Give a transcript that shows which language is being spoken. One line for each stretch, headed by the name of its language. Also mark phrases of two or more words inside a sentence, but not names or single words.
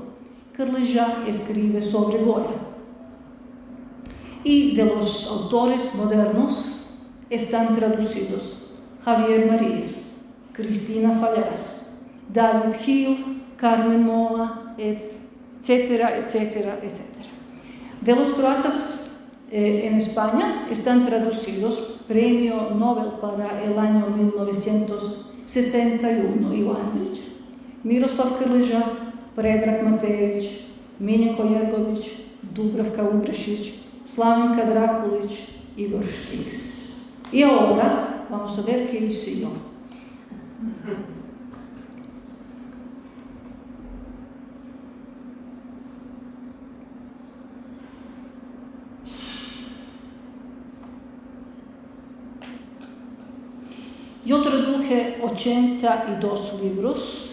Spanish: Krleža escribe sobre Goya. Y de los autores modernos están traducidos Javier Marías, Cristina Fallarás, David Hill, Carmen Mola, etcétera, etcétera, etcétera. De los croatas en España están traducidos Premio Nobel para el año 1961 Ivo Andrić, Miroslav Krleža, Predrag Matejević, Miljenko Jergović, Dubravka Ugrešić, Slavenka Drakulić, Igor Štiks. Y ahora vamos a ver qué hice yo. Yo traduje 82 libros